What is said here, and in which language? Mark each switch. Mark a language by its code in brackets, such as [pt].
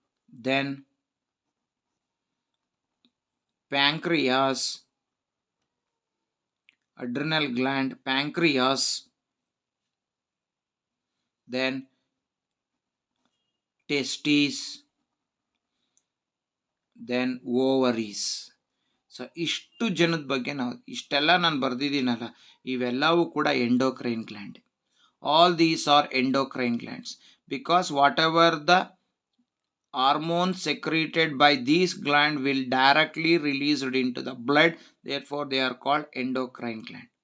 [en] then pancreas, adrenal gland, pancreas, then testes, then ovaries. [kn] So ಇಷ್ಟು ಜನದ ಬಗ್ಗೆ ನಾವು ಇಷ್ಟೆಲ್ಲ ನಾನು ಬರೆದಿದ್ದೀನಲ್ಲ, ಇವೆಲ್ಲವೂ ಕೂಡ endocrine gland. [en] All these are endocrine glands because whatever the hormones secreted by these gland will directly released into the blood, therefore they are called endocrine gland.